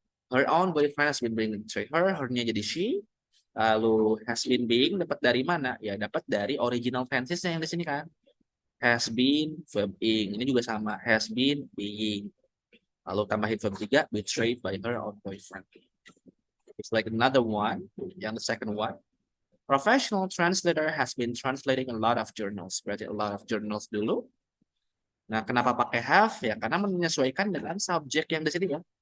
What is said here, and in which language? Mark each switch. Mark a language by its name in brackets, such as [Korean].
[English] Her own boyfriend has been being betraying her, her-nya jadi she. Lalu has been being [Indonesian] dapat dari mana? Ya dapat dari original tenses-nya yang di sini kan. Has been, verb ing. Ini juga sama. Has been, being. Lalu tambahin [English] verb 3, betrayed by her own boyfriend. It's like another one. Yang the second one. Professional translator has been translating a lot of journals. [Indonesian] Berarti [English] a lot of journals [Indonesian] dulu. Nah, kenapa pakai have? Ya, karena menyesuaikan dengan subjek yang di sini ya.